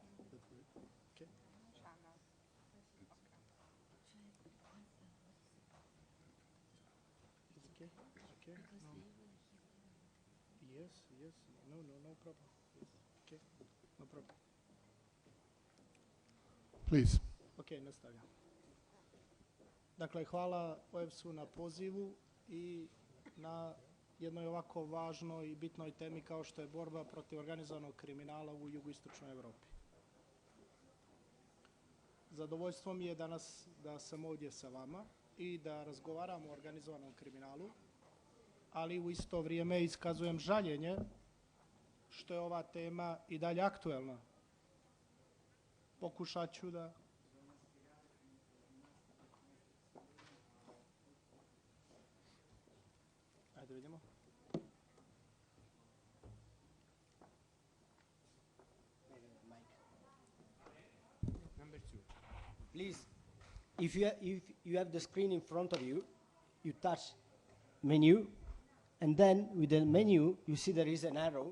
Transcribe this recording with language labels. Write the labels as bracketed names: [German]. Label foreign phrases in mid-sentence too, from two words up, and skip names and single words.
[English] Okay. Is okay? Okay. No. Yes, yes. No problem. Yes. Okay. No problem. Please. [Bosnian] Ok, nastavljam. Dakle, hvala OEBS-u na pozivu i na jednoj ovako važnoj i bitnoj temi kao što je borba protiv organizovanog kriminala u jugoistočnoj Evropi. Zadovoljstvo mi je danas da sam ovdje sa vama i da razgovaramo o organizovanom kriminalu, ali u isto vrijeme iskazujem žaljenje što je ova tema i dalje aktuelna. Pokušat ću da... Ajde vidimo. [English] Please, if you have the screen in front of you, you touch menu, and then with the menu, you see there is an arrow.